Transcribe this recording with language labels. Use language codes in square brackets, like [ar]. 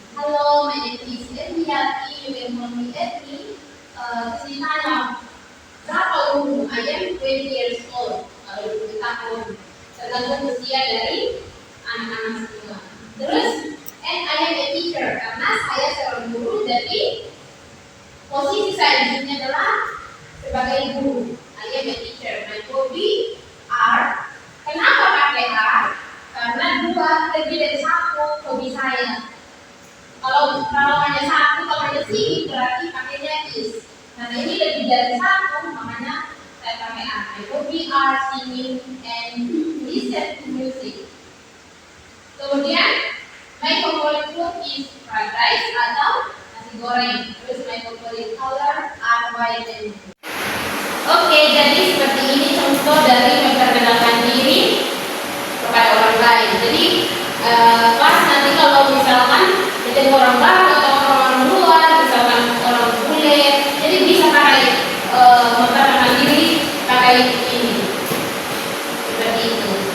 [en] Halo, my name is Edwiyati, you can call me Edwi. [id] Terus ditanya, berapa umurmu? [en] I am 20 years old. [id] Kalau 20 tahun, tergantung usia dari anak-anak semua. Terus, [en] and I am a teacher [id] karena saya seorang guru, jadi posisi saya di sini adalah sebagai guru. [en] I am a teacher. My hobby are. [id] Kenapa pakai [en] are? [id] Karena dua lebih dari satu hobi saya. Kalau hanya satu, kalau hanya sini berarti pakainya is. Nah ini lebih dari satu, makanya saya pakai are. [en] My hobby are singing and listen to music. [id] Kemudian [en] my favorite food is fried rice [id] atau nasi goreng. Terus [en] my favorite color are white and blue. [id] Oke, jadi seperti ini contoh dari memperkenalkan diri kepada orang lain. Jadi pas nanti kalau misalkan ketemu orang baru atau orang luar, misalkan orang bule, jadi bisa pakai memperkenalkan diri pakai ini seperti itu.